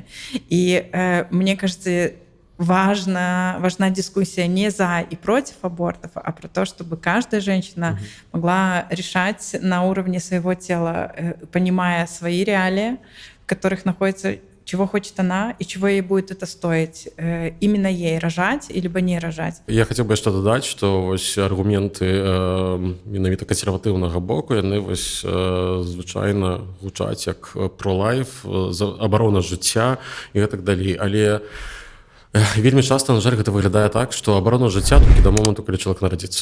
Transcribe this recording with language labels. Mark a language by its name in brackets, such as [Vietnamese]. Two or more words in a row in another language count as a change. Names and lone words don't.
[Russian] И мне кажется, важна дискуссия не за и против абортов, а про то, чтобы каждая женщина могла решать на уровне своего тела, понимая свои реалии, в которых находится, чего хочет она и чего ей будет это стоить. Именно ей рожать, либо не рожать. [Belarusian] Я хотел бы яшчэ дадаць, што вось аргументы менавіта кансерватыўнага боку, яны вось звычайна гучаць як про-лайф, абарона жыцця і гэтак далей. Але вельмі часта, на жаль, гэта выглядае так, што абарона жыцця толькі да моманту, калі чалавек нарадзіцца.